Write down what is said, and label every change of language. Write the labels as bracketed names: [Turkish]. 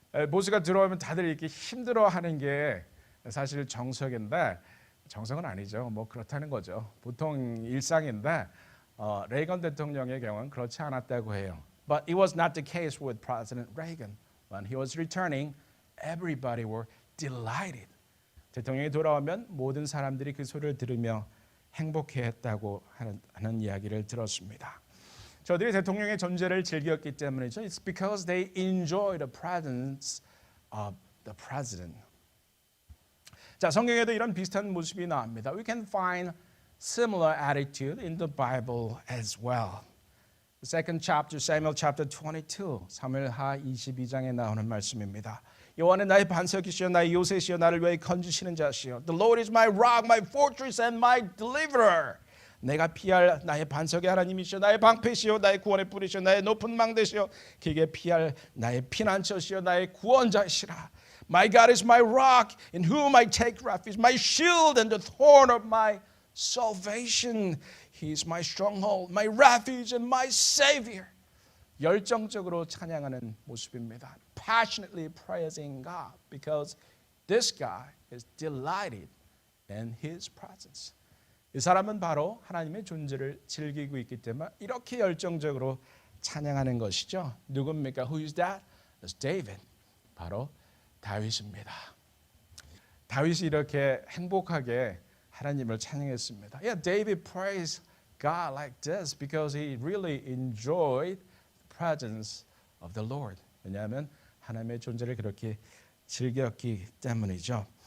[Korean] 보스가 들어오면 다들 이렇게 힘들어하는 게 사실 정석인데 정석은 아니죠. 뭐 그렇다는 거죠. 보통 일상인데 레이건 대통령의 경우는 그렇지 않았다고 해요. [English] But it was not the case with President Reagan. When he was returning, everybody were delighted. [Korean] 대통령이 돌아오면 모든 사람들이 그 소리를 들으며 행복해했다고 하는 이야기를 들었습니다. 저들이 대통령의 존재를 즐겼기 때문이죠. [English] It's because they enjoy the presence of the president. [Korean] 자, 성경에도 이런 비슷한 모습이 나옵니다. [English] We can find similar attitude in the Bible as well. The second chapter, Samuel chapter 22, [Korean] 사무엘하 22장에 나오는 말씀입니다. 여호와는 나의 반석이시여 나의 요새시여 나를 위하여 건지시는 자시여. [English] The Lord is my rock, my fortress and my deliverer. [Korean] 내가 피할 나의 반석의 하나님이시여 나의 방패시여 나의 구원의 뿌리시여 나의 높은 망대시여 길게 피할 나의 피난처시여 나의 구원자시라. [English] My God is my rock in whom I take refuge, my shield and the thorn of my salvation. He is my stronghold, my refuge and my savior. [Korean] 열정적으로 찬양하는 모습입니다. [English] Passionately praising God because this guy is delighted in His presence. [Korean] 이 사람은 바로 하나님의 존재를 즐기고 있기 때문에 이렇게 열정적으로 찬양하는 것이죠. 누굽니까? [English] Who is that? It's David. [Korean] 바로 다윗입니다. 다윗이 이렇게 행복하게 하나님을 찬양했습니다. [English] Yeah, David praised God like this because he really enjoyed the presence of the Lord. [Korean] 왜냐하면 하나님의 존재를 그렇게 즐겼기 때문이죠.